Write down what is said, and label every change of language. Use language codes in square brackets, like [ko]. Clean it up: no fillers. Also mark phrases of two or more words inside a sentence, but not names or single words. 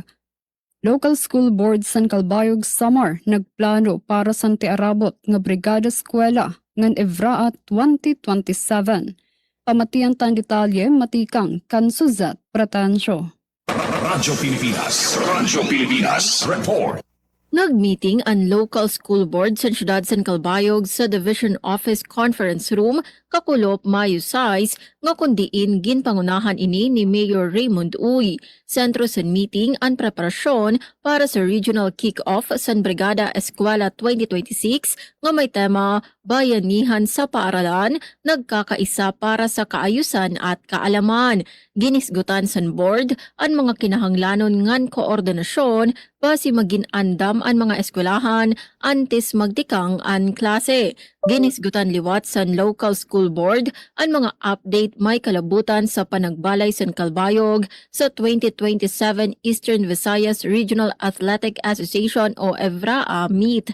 [war] Local School Board San Calbayog Samar nagplano para sa tiarabot nga brigada eskwela ngan Evraa 2027. Pamatian tan detalye matikang kan Suzat Pratensyo. Radyo Pilipinas Report. Nag-meeting ang local school board sa siyudad San Calbayog sa Division Office Conference Room kakulop Mayo 6 nga kundiin ginpangunahan ini ni Mayor Raymond Uy. Sentro sa meeting ang preparasyon para sa regional kick-off sa Brigada Eskwela 2026 nga may tema Bayanihan sa Paaralan, nagkakaisa para sa kaayusan at kaalaman. Ginisgutan sa board ang mga kinahanglanon ngan koordinasyon basi magin-andam ang mga eskwelahan antes magtikang ang klase. Ginisgutan liwat sa local school board ang mga update may kalabutan sa panagbalay sa Calbayog sa 2027 Eastern Visayas Regional Athletic Association o EVRAA Meet.